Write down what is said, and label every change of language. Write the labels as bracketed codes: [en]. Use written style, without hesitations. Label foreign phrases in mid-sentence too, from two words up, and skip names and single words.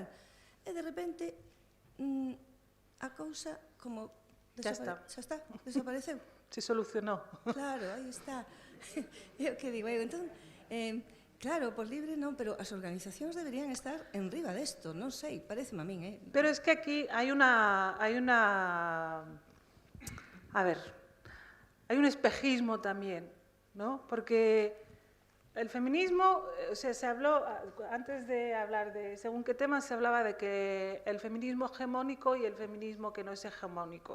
[gl] E de repente, a cousa como... Xa está. Xa está, desapareceu. Se solucionou. Claro, aí está. É o que digo, entón... Claro, por libre non, pero as organizacións deberían estar enriba desto, non sei, pareceme a min, [es] Pero es que aquí hay un espejismo también, ¿no? Porque el feminismo, o sea, se habló, antes de hablar de según qué tema, se hablaba de que el feminismo hegemónico y el feminismo que no es hegemónico.